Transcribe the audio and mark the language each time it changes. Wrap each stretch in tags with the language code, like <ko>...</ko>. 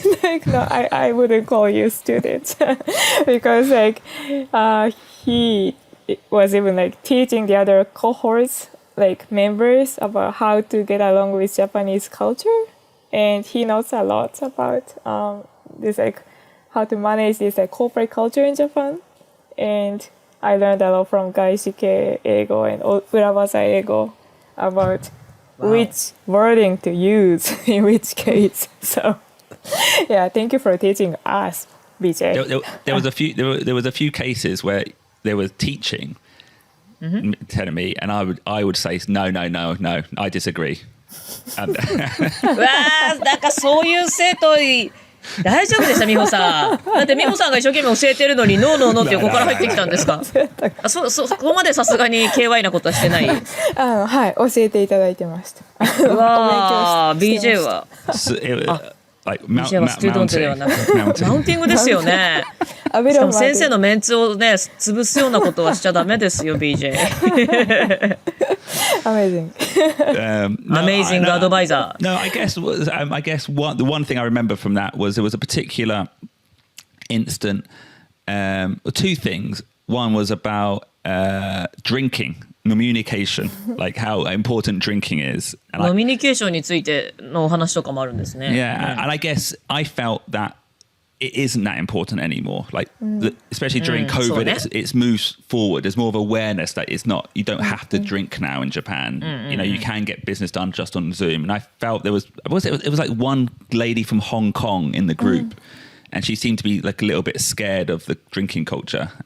<en>Like, no, I wouldn't call you student because like he was even like teaching the other cohorts, like members, about how to get along with Japanese culture, and he knows a lot about this like how to manage this like corporate culture in Japan, and I learned a lot from 外資系英語 and 裏技英語 about which wording to use in which case. So, yeah, thank you for teaching us, BJ. There was a few cases where they were teaching, telling me, and I would say no, I disagree.</en> <ja>うわー、なんかそういう生徒大丈夫でした美穂さん。だって美穂さんが一生懸命教えてるのにノーノーノーって横から入ってきたんですか。そこまでさすがに KY なことはしてない。はい、教えていただいてました。うわー、BJ は。 BJ はスチュードントではなくてマウンティングですよね。しかも先生のメンツをね潰すようなことはしちゃダメですよ BJ。</ja> <en>Amazing. Amazing advisor. No, I guess the one thing I remember from that was there was a particular instant, two things. One was about drinking, communication, like how important drinking is.</en> <ja>コミュニケーションについてのお話とかもあるんですね。</ja> <en>Yeah, and I guess I felt that it isn't that important anymore. Like, especially during COVID, it's moved forward. There's more of awareness that it's not. You don't have to drink now in Japan. You know, you can get business done just on Zoom. And I felt it was like one lady from Hong Kong in the group, and she seemed to be like a little bit scared of the drinking culture.</en>